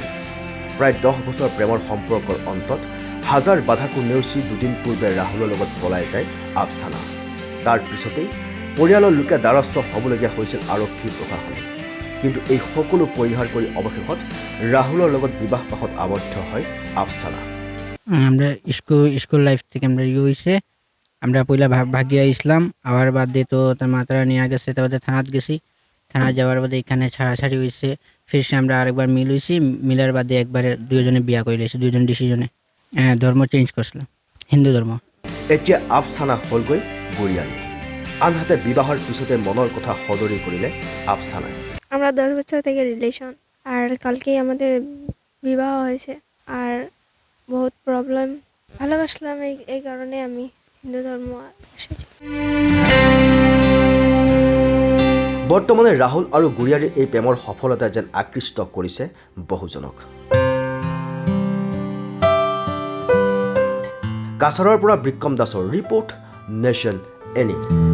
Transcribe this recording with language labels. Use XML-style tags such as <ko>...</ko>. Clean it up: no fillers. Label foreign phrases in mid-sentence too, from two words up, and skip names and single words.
<as>প্ৰায় 10 বছৰ প্ৰেমৰ সম্পৰ্কৰ অন্তত হাজাৰ বাধাকো নেওচি দুদিন পূৰ্বে ৰাহুলৰ লগত পলাই যায় আফছানা। তাৰ পিছতেই পৰিয়ালৰ লোকে দ্বাৰস্থ হ'বলগীয়া হৈছিল আৰক্ষী প্ৰশাসনে। কিন্তু এই সকলো পৰিহাৰ কৰি অৱশেষত ৰাহুলৰ লগত বিবাহ পাশত আবদ্ধ হয় আফছানা।</as> <bn>আমরা স্কুল লাইফ থেকে আমরা হয়েছে আমরা পয়লা ভাগিয়া ইসলাম আবার বাদ দিয়ে তো তার মাতারা নিয়ে গেছে, তারপরে থানাত গেছি, থানা যাওয়ার বাদে এখানে ছাড়াছাড়ি হয়েছে। ফিরছে আমরা আরেকবার মিল হয়েছি, মিলার বাদে একবারে দুজনে বিয়া করে লেছি, দুজন ডিসিশনে ধর্ম চেঞ্জ করছিলাম, হিন্দু ধর্ম।</bn> <as>এতিয়া আফছানা হ'লগৈ গুৰিয়াৰী। আনহাতে বিবাহৰ পিছতে মনৰ কথা সদৰি কৰিলে আফছানাই।</as> <bn>আমরা 10 বছর থেকে রিলেশন, আর কালকেই আমাদের বিবাহ হয়েছে। আর বহুত প্রবলেম। ভালোবাসলাম, এই কারণে আমি হিন্দু ধর্ম এসেছি।</bn> <as>বৰ্তমানে ৰাহুল আৰু গুৰিয়াৰীৰ এই প্ৰেমৰ সফলতাই যেন আকৃষ্ট কৰিছে বহুজনক। কাছাৰৰ পৰা বিক্ৰম দাসৰ ৰিপৰ্ট, নেশ্যন এনি।</as>